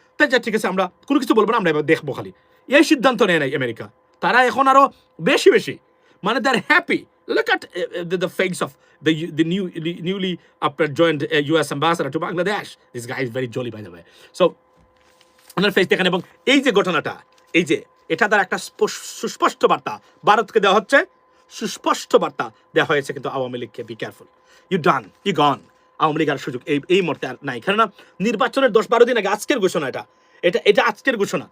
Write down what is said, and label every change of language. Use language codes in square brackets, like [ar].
[bn] তাই যা, ঠিক আছে, আমরা কোনো কিছু বলবো না, আমরা এবার দেখবো খালি, এই সিদ্ধান্ত নেয় নাই আমেরিকা। তারা এখন আরো বেশি মানে [en] They are happy. Look at the face of the newly joined US ambassador to Bangladesh. This guy is very jolly, by the way. [bn] So, owner face দেখেন, এবং এই যে ঘটনাটা, এই যে এটা দ্বারা একটা সুস্পষ্ট বার্তা ভারতকে দেওয়া হচ্ছে, সুস্পষ্ট বার্তা দেওয়া হয়েছে কিন্তু আওয়ামী লীগকে, [en] Be careful, you done, you gone. [bn] Awami League আর সুযোগ এই মুহূর্তে আর নাই। কেননা নির্বাচনের 10-12 দিন আগে আজকের ঘোষণা এটা আজকের ঘোষণা।